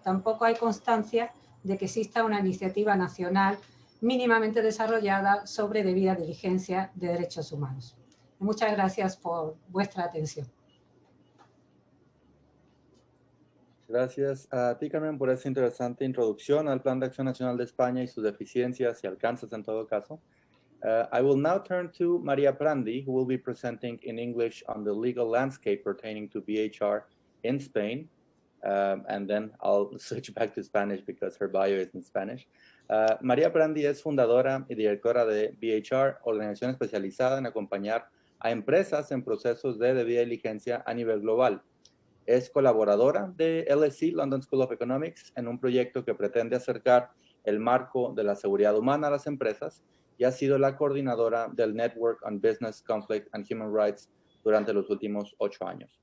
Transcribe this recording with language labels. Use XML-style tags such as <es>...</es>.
<es>Tampoco hay constancia de que exista una iniciativa nacional mínimamente desarrollada sobre debida diligencia de derechos humanos. Muchas gracias por vuestra atención. Gracias a ti, Carmen, por esta interesante introducción al Plan de Acción Nacional de España y sus deficiencias y alcances en todo caso.</es> <en>I will now turn to Maria Prandi, who will be presenting in English on the legal landscape pertaining to BHR in Spain. And then I'll switch back to Spanish because her bio is in Spanish.</en> <es>Maria Prandi es fundadora y directora de BHR, organización especializada en acompañar a empresas en procesos de debida diligencia a nivel global. Es colaboradora de LSE, London School of Economics, en un proyecto que pretende acercar el marco de la seguridad humana a las empresas y ha sido la coordinadora del Network on Business, Conflict and Human Rights durante los últimos 8 años.</es>